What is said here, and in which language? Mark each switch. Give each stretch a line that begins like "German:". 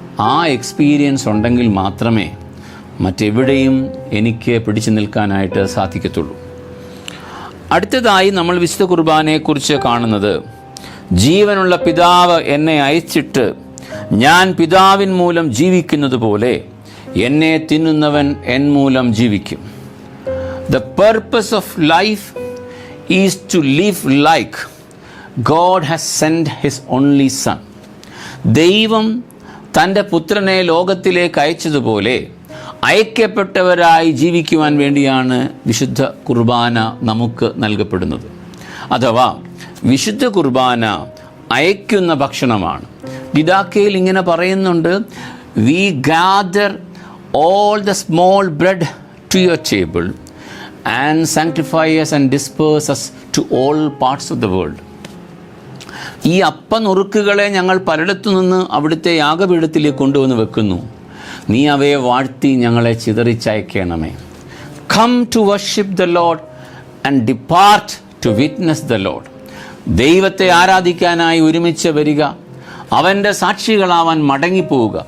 Malayalam: ആ എക്സ്പീരിയൻസ് ഉണ്ടെങ്കിൽ മാത്രമേ മറ്റെവിടെയും എനിക്ക് പിടിച്ചു നിൽക്കാനായിട്ട് സാധിക്കത്തുള്ളൂ. അടുത്തതായി നമ്മൾ വിശുദ്ധ കുർബാനയെക്കുറിച്ച് കാണുന്നത്, ജീവനുള്ള പിതാവ് എന്നെ അയച്ചിട്ട് ഞാൻ പിതാവിൻ മൂലം ജീവിക്കുന്നത് പോലെ എന്നെ തിന്നുന്നവൻ എൻ മൂലം ജീവിക്കും.
English: The purpose of life is to live like God has sent His only Son.
Malayalam: ദൈവം തൻ്റെ പുത്രനെ ലോകത്തിലേക്ക് അയച്ചതുപോലെ അയക്കപ്പെട്ടവരായി ജീവിക്കുവാൻ വേണ്ടിയാണ് വിശുദ്ധ കുർബാന നമുക്ക് നൽകപ്പെടുന്നത്. അഥവാ വിശുദ്ധ കുർബാന അയക്കുന്ന ഭക്ഷണമാണ്. ദിദാക്കയിൽ ഇങ്ങനെ പറയുന്നുണ്ട്,
English: we gather all the small bread to your table and sanctify us and disperse us to all parts of the world.
Malayalam: ഈ അപ്പനുറുക്കുകളെ ഞങ്ങൾ പലയിടത്തു നിന്ന് അവിടുത്തെ യാഗപീഠത്തിലേക്ക് കൊണ്ടുവന്ന് വെക്കുന്നു. നീ അവയെ വാഴ്ത്തി ഞങ്ങളെ ചിതറിച്ചയക്കണമേ.
English: Come to worship the Lord and depart to witness the Lord.
Malayalam: ദൈവത്തെ ആരാധിക്കാനായി ഒരുമിച്ച് വരിക, അവൻ്റെ സാക്ഷികളാവാൻ മടങ്ങിപ്പോവുക.